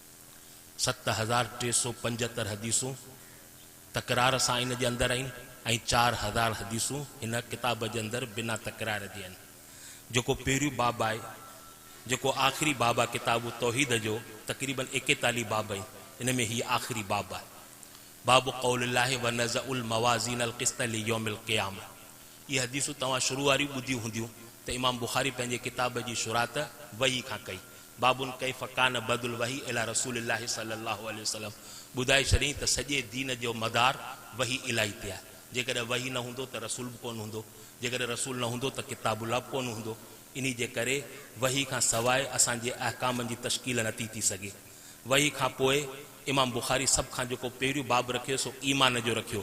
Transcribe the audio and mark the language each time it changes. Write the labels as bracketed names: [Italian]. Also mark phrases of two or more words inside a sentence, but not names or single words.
[Sindhi] 7375 हदीसूं तकरार सां इन जे अंदरि आहिनि ऐं 4000 हदीसूं हिन किताब जे अंदरि बिना तकरार जे आहिनि। जेको पहिरियों बाब आहे, जेको आख़िरी बाब आहे किताब तौहीद जो, तक़रीबन 41 बाब आहिनि। इन में हीअ आख़िरी बाब आहे। [Arabic] باب قول الله ونضع الموازين القسط ليوم القيامة. [Sindhi] ये हदीसूं तव्हां शुरू वारियूं ॿुधियूं हूंदियूं त इमाम बुख़ारी पंहिंजे किताब जी शुरात वही खां कई। [Arabic] باب كيف كان بدء الوحي إلى رسول الله صلى الله عليه وسلم. [Sindhi] ॿुधाए छॾियईं त सॼे दीन जो मदार वही इलाही ते आहे। जेकॾहिं वही न हूंदो त रसूल बि कोन हूंदो, जेकॾहिं रसूल न हूंदो त किताबुल्लाह बि कोन हूंदो। इन जे करे वही खां सवाइ असांजे अहकामनि जी तश्कील नथी थी सघे। वही खां पोइ इमाम बुख़ारी सभ खां जेको पहिरियों बाब रखियो सो ईमान जो रखियो।